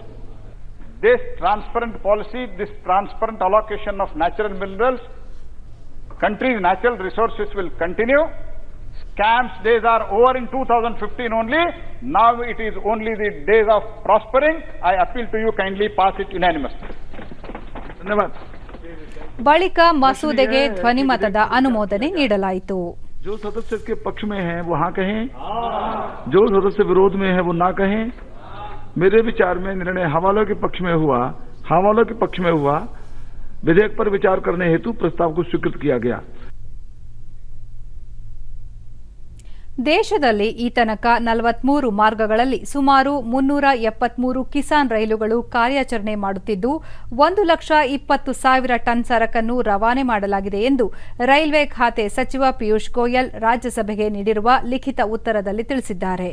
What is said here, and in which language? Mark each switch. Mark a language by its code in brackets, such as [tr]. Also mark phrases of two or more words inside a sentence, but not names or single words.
[en] This transparent policy, this transparent allocation of natural minerals, country's natural resources will continue. Scams days are over in 2015 only. Now it is only the days of prospering. I appeal to you, kindly pass it unanimously. [hi] धन्यवाद. [kn] ಬಳಿಕ ಮಸೂದೆಗೆ ಧ್ವನಿಮತದ ಅನುಮೋದನೆ ನೀಡಲಾಯಿತು. [hi] जो सदस्य के पक्ष में है वो हाँ कहें, जो सदस्य विरोध में है वो ना कहें. मेरे विचार में निर्णय हवालों के पक्ष में हुआ. विधेयक पर विचार करने हेतु प्रस्ताव को स्वीकृत किया गया. [kn] ದೇಶದಲ್ಲಿ ಈ ತನಕ 43 ಮಾರ್ಗಗಳಲ್ಲಿ ಸುಮಾರು 373 ಕಿಸಾನ್ ರೈಲುಗಳು ಕಾರ್ಯಾಚರಣೆ ಮಾಡುತ್ತಿದ್ದು 1,20,000 ಟನ್ ಸರಕನ್ನು ರವಾನೆ ಮಾಡಲಾಗಿದೆ ಎಂದು ರೈಲ್ವೆ ಖಾತೆ ಸಚಿವ ಪಿಯೂಷ್ ಗೋಯಲ್ ರಾಜ್ಯಸಭೆಗೆ ನೀಡಿರುವ ಲಿಖಿತ ಉತ್ತರದಲ್ಲಿ ತಿಳಿಸಿದ್ದಾರೆ.